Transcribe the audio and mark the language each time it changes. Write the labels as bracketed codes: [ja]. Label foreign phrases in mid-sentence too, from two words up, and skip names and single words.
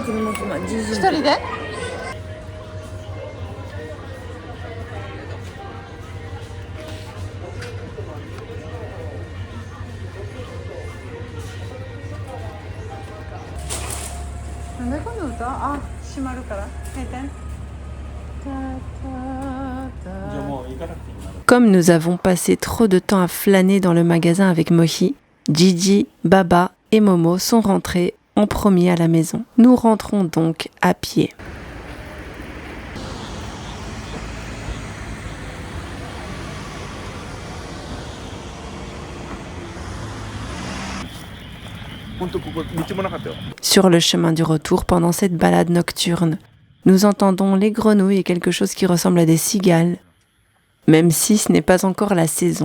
[ja] 一人で？なんでこの歌？あ、閉まるから。閉店。 [fr] Comme nous avons passé trop de temps à flâner dans le magasin avec Mohi, Gigi, Baba et Momo sont rentrés en premier à la maison. Nous rentrons donc à pied. Sur le chemin du retour, pendant cette balade nocturne, nous entendons les grenouilles et quelque chose qui ressemble à des cigales, même si ce n'est pas encore la saison.